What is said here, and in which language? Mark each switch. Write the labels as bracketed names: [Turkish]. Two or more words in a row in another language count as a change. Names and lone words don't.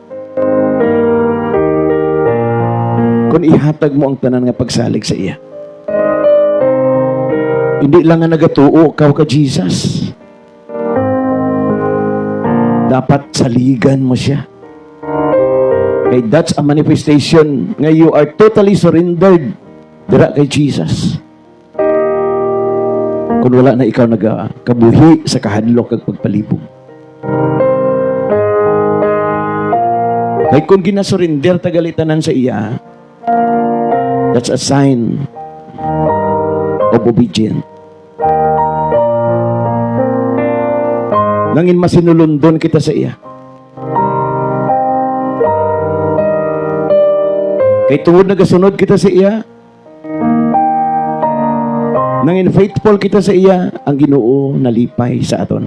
[Hiligaynon] Kung ihatag mo ang tanan nga pagsalig sa iya. Hindi lang nga nagatuo ikaw ka Jesus. Dapat saligan mo siya. [English] Kay that's a manifestation nga you are totally surrendered [Hiligaynon] dira kay Jesus. Kung wala na ikaw nagkabuhi sa kahadlok kag pagpalibog. Kay kung ginasurinder tagalitanan sa iya, [English] that's a sign of obedience. [Hiligaynon] Nangin masinulundon kita sa iya. Kay tungod nagasunod kita sa iya, nangin faithful kita sa iya, ang Ginoo nalipay sa aton.